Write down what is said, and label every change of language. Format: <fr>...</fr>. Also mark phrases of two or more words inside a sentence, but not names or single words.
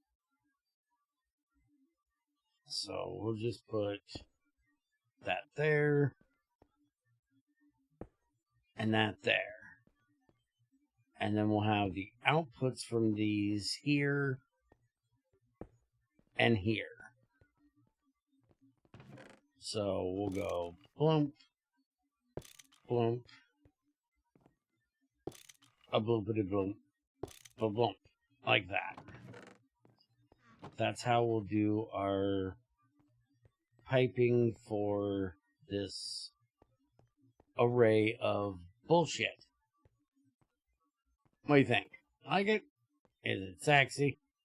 <en>So we'll just put that there and that there. And then we'll have the outputs from these here and here. So we'll go blump, blump, a bloopity blump, a blump, like that. That's how we'll do our piping for this array of bullshit. What do you think? Like it? Is it sexy?</en>